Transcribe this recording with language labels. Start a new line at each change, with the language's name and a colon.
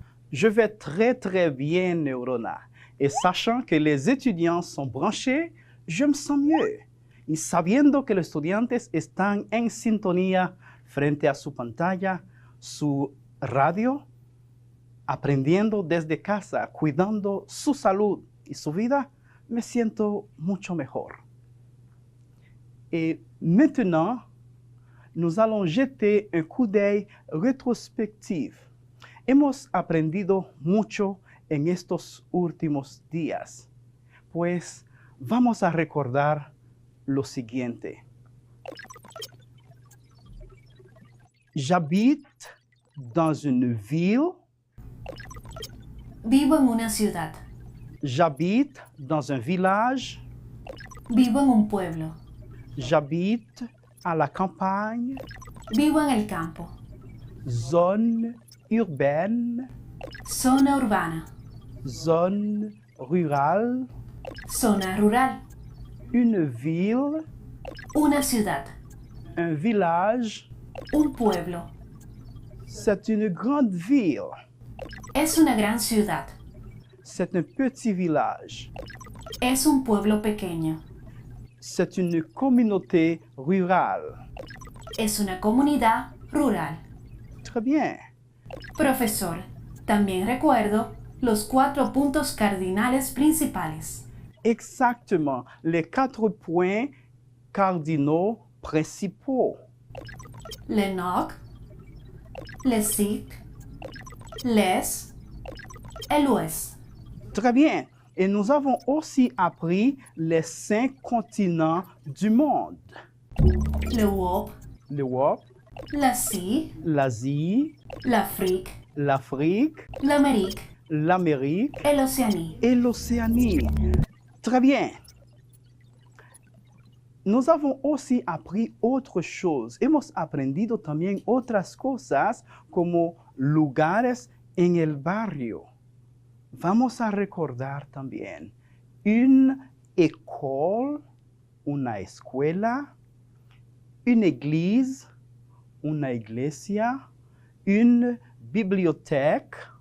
French: Je vais très bien, Neurona. Et sachant que les étudiants sont branchés, je me sens mieux.
Spanish: Y sabiendo que los estudiantes están en sintonía frente a su pantalla, su radio, aprendiendo desde casa, cuidando su salud y su vida, me siento mucho mejor.
French: Et maintenant, nous allons jeter un coup d'œil rétrospectif.
Spanish: Hemos aprendido mucho en estos últimos días, pues vamos a recordar lo siguiente.
French: J'habite dans une ville.
Spanish: Vivo en una ciudad.
French: J'habite dans un village.
Spanish: Vivo en un pueblo.
French: J'habite à la campagne.
Spanish: Vivo en el campo.
French: Zone urbaine.
Spanish: Zona urbana.
French: Zone rurale.
Spanish: Zona rural.
French: Une ville.
Spanish: Una ciudad.
French: Un village.
Spanish: Un pueblo.
French: C'est une grande ville.
Spanish: Es una gran ciudad.
French: C'est un petit village.
Spanish: Es un pueblo pequeño.
French: C'est une communauté rurale.
Spanish: Es una comunidad rural.
French: Très bien.
Spanish: Profesor, también recuerdo los 4 puntos cardinales principales.
French: Exactement, les 4 points cardinaux principaux. Le NOC, le SIC, les, el OES. Très bien. Et nous avons aussi appris les 5 continents du monde. Le WOP, L'Europe, l'Asie, l'Asie, l'Afrique, l'Afrique, l'Amérique, l'Amérique et l'Océanie. et l'Océanie. Très bien. Nos avons aussi appris autre chose.
Spanish: Hemos aprendido también otras cosas como lugares en el barrio. Vamos a recordar también
French: une école,
Spanish: una escuela,
French: une église,
Spanish: una iglesia,
French: une bibliothèque,